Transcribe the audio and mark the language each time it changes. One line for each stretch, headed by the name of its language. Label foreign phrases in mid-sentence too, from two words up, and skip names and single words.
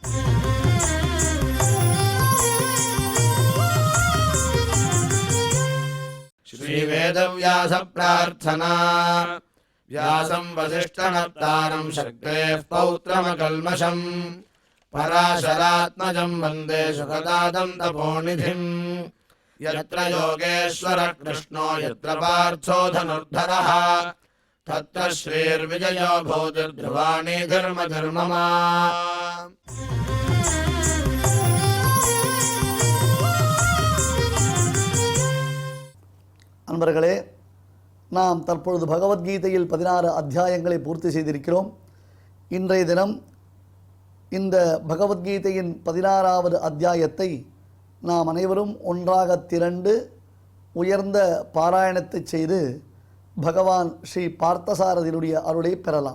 Sanskrit: श्रीवेदव्यास प्रार्थना व्यासम् वसिष्ठनप्तारम् शक्तेः पौत्रमकल्मषम् पराशरात्मजम् वन्दे सुखदातम् तपोनिधिम्। यत्र योगेश्वरः कृष्णो यत्र पार्थो धनुर्धरः तत्र श्रीर्विजयो भूतिर्ध्रुवाणि धर्मधर्ममा।
Tamil: அன்பர்களே, நாம் தற்பொழுது பகவத்கீதையில் 16 அத்தியாயங்களை பூர்த்தி செய்திருக்கிறோம். இன்றைய தினம் இந்த பகவத்கீதையின் 16வது அத்தியாயத்தை நாம் அனைவரும் ஒன்றாக திரண்டு உயர்ந்த பாராயணத்தை செய்து பகவான் ஸ்ரீ பார்த்தசாரதியுடைய அருளை பெறலாம்.